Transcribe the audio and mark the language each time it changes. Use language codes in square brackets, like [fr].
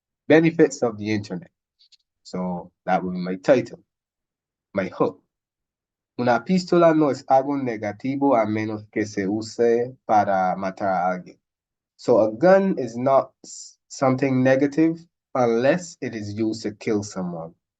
[en] Benefits of the internet. So that will be my title, my hook. [es] Una pistola no es algo negativo a menos que se use para matar a alguien. [en] So a gun is not something negative unless it is used to kill someone.